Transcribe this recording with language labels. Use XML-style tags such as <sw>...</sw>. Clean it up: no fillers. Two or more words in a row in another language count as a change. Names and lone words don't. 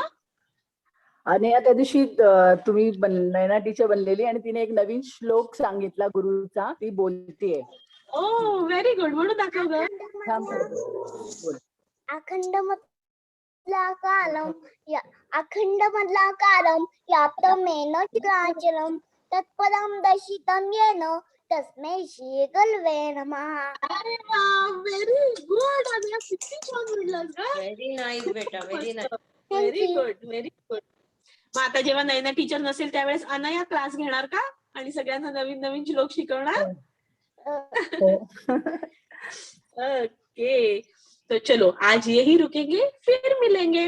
<mr>आणि त्या दिवशी तुम्ही नैना टीचर बनलेली आणि तिने एक नवीन श्लोक सांगितला गुरुचा, ती बोलतीये.</mr> <en>Oh very good.</en> <mr>म्हणून दाखव ग.</mr> <sa>अखंड मधला कालम, अखंड मधला कालम याप्तमेन चिराचरम तत्पदम दर्शितं येन तस्मै श्री गुरवे नमः.</sa> <mr>अरे वा,</mr> <en>very good.</en> <mr>आणि किती छान म्हणलं ग.</mr> <en>Very nice, beta. Very nice. very good, very good.</en> <mr>मग आता जेव्हा नैना टीचर नसेल त्यावेळेस अनया क्लास घेणार का आणि सगळ्यांना नवीन नवीन श्लोक शिकवणार? ओके.</mr> <hi>तो चलो आज यही रुकेंगे, फिर मिलेंगे.</hi>